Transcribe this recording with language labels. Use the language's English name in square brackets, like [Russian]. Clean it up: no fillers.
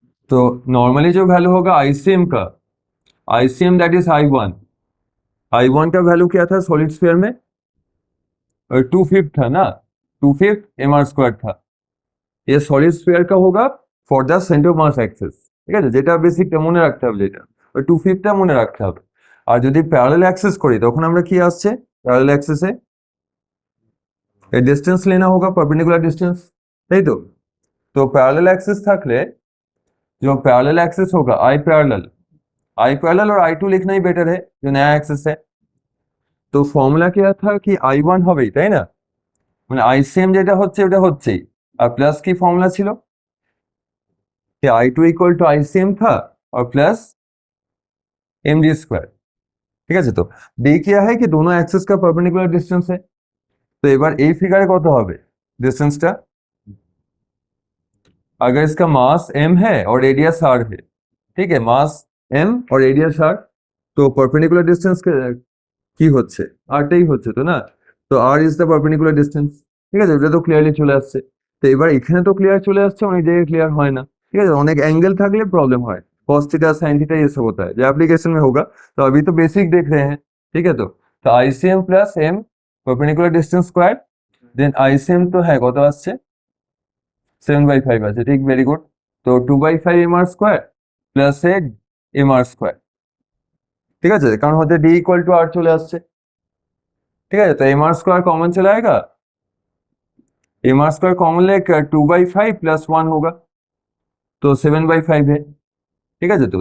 [Hindi] तो नॉर्मली जो वैल्यू होगा आईसीएम का, ICM that is I1, I1 का वैल्यू क्या था सॉलिड स्फीयर में? 2/5 था ना, 2/5 mr² था। ये सॉलिड स्फीयर का होगा [English] for the centre mass axis, [Bangla] ঠিক আছে। যেটা বেসিকটা মনে রাখতে হবে, যেটা ওই 2/5টা মনে রাখতে হবে। আর যদি প্যারালাল অ্যাক্সিস করি তখন আমরা কি আসছে প্যারালাল অ্যাক্সিসে এই ডিস্টেন্স [Hindi] लेना होगा, परपेंडिकुलर डिस्टेंस, [Bangla] তাই তো। [Hindi] तो पैरेलल एक्सिस [Bangla] থাকলে [Hindi] जो पैरेलल एक्सिस होगा आई पैरेलल और I2 लिखना ही बेटर है जो नया एक्सिस है। तो फॉर्मूला क्या था कि I1 [Bangla] হবেই, তাই না, মানে আইসিএম যেটা হচ্ছে ওটা হচ্ছেই, আর প্লাস কি ফর্মুলা ছিল [Hindi] कि I2 इक्वल टू आईसीएम था और प्लस md², [Bangla] ঠিক আছে। [Hindi] তো ডি क्या है कि दोनों एक्सिस का परपेंडिकुलर डिस्टेंस है। तो [Bangla] এবার এই ফিগারে কত হবে ডিস্টেন্সটা, [Hindi] अगर इसका मास m है और रेडियस r है, ठीक है, मास m और रेडियस r, तो परपेंडिकुलर डिस्टेंस [Bangla] কি হচ্ছে rটাই হচ্ছে তো না। তো r is the perpendicular distance, ঠিক আছে। এটা তো ক্লিয়ারলি চলে আসছে। তো এবার এখানে তো ক্লিয়ার চলে আসছে, অনেক জায়গায় ক্লিয়ার হয় না, [Hindi] ठीक है। অনেক एंगल [Bangla] থাকলে [Hindi] प्रॉब्लम [Bangla] হয়, [Hindi] cos थीटा sin थीटा ये सब होता है जो एप्लीकेशन में होगा। तो अभी तो बेसिक देख रहे हैं, ठीक है। तो ICM plus m perpendicular distance square, then ICM तो है [Bangla] কত আসছে 7/5 আছে, ঠিক, ভেরি গুড। তো 2/5 mr² প্লাস mr², ঠিক আছে, কারণ হচ্ছে d ইকুয়াল টু r চলে আসছে, ঠিক আছে। তো [Hindi] mr² कॉमन चला आएगा, mr² कॉमन ले 2/5 प्लस 1 होगा तो 7/5 है, [Bangla] ঠিক আছে।